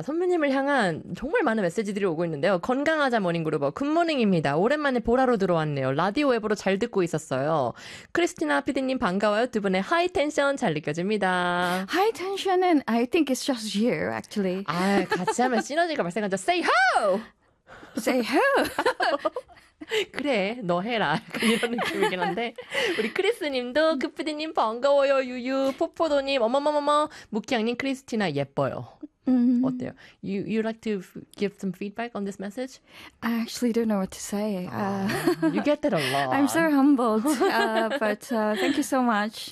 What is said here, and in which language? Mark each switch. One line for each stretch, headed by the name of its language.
Korean: 선배님을 향한 정말 많은 메시지들이 오고 있는데요. 건강하자 모닝그룹어 굿모닝입니다. 오랜만에 보라로 들어왔네요. 라디오 앱으로 잘 듣고 있었어요. 크리스티나 PD님 반가워요. 두 분의 하이 텐션 잘 느껴집니다. 하이 텐션은
English: I think it's just here, actually.
Korean: 아, 같이 하면 시너지가 발생하죠.
English: Say ho! Say ho!
Korean: 그래, 너 해라. 이런 느낌이긴 한데. 우리 크리스님도, 급피디님 반가워요, 유유, 포포도님, 어머머머머, 무키양님, 크리스티나, 예뻐요. 어때요?
English: You like to give some feedback on this message? I actually don't know what to say. You get that a lot. I'm so humbled, but thank you so much.